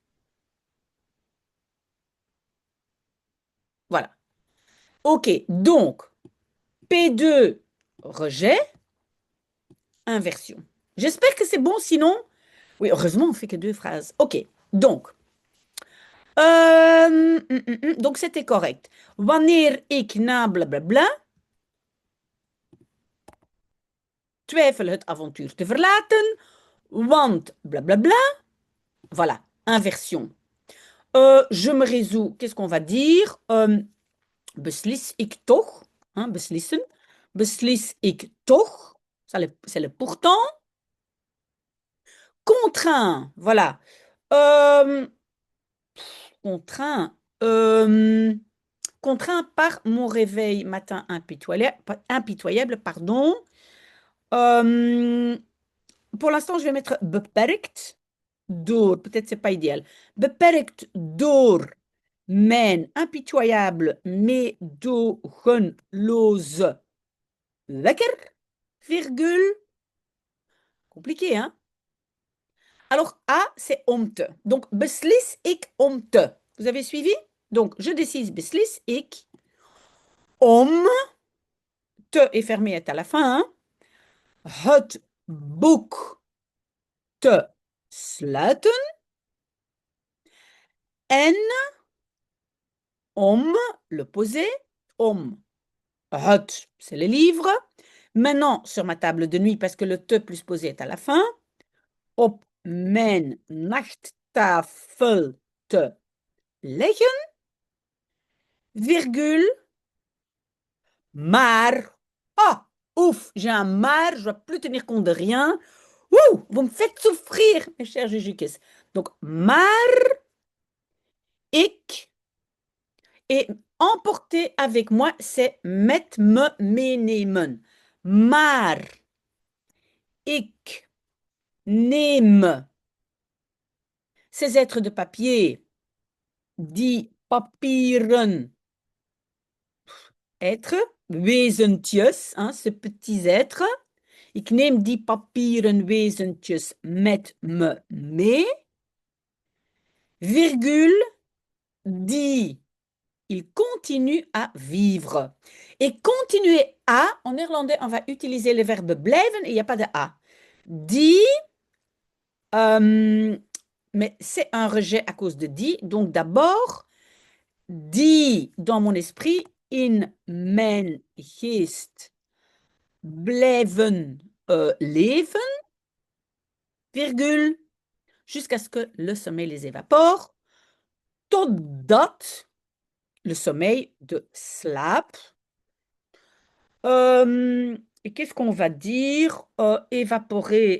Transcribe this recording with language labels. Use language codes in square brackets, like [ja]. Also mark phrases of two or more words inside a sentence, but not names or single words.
[fr] Voilà. Ok, donc, P2, rejet, inversion. J'espère que c'est bon, sinon... Oui, heureusement, on fait que 2 phrases. Ok, donc... donc, c'était correct. [nl] Wanneer ik na blablabla twijfel het avontuur te verlaten, want blablabla, [fr] voilà, inversion. Je me résous, qu'est-ce qu'on va dire? [nl] Beslis ik toch, hein, beslissen, beslis ik toch, [fr] c'est le pourtant. Contraint, voilà. Euh, contraint, euh, contraint par mon réveil matin impitoyable, pardon. Euh, pour l'instant, je vais mettre [nl] beperkt door. [fr] Peut-être c'est pas idéal. [nl] Beperkt door mijn impitoyable meedogenloze wekker, [fr] virgule. Compliqué, hein? Alors, A, c'est [nl] om te. Donc, beslis ik om te. [fr] Vous avez suivi? Donc, je décide [nl] beslis ik om, [fr] te est fermé, est à la fin, hein? [nl] Het boek te sluiten en om, [fr] le poser, om. Het, c'est le livre. Maintenant, sur ma table de nuit, parce que le te plus posé est à la fin, [nl] op mijn nachttafel te leggen, virgule, maar. [fr] Ah, ouf, j'ai un maar, je ne dois plus tenir compte de rien. Ouh, vous me faites souffrir, mes chers Jujukes. Donc, [nl] maar, ik, [fr] et emporter avec moi, c'est [nl] met me meenemen. Maar, ik neem [fr] ces êtres de papier, [nl] die papieren [fr] êtres, wezentjes, hein, ces petits êtres. [nl] Ik neem die papieren wezentjes met me mee, virgule, die [fr] il continue à vivre. Et continuer à, en néerlandais, on va utiliser le verbe blijven et il n'y a pas de a. Die, mais c'est un rejet à cause de die. Donc d'abord, die dans mon esprit, [nl] in mijn geest blijven leven, [fr] virgule, jusqu'à ce que le sommeil les évapore, totdat, le sommeil [nl] de slaap. [fr] Et qu'est-ce qu'on va dire? Évaporer.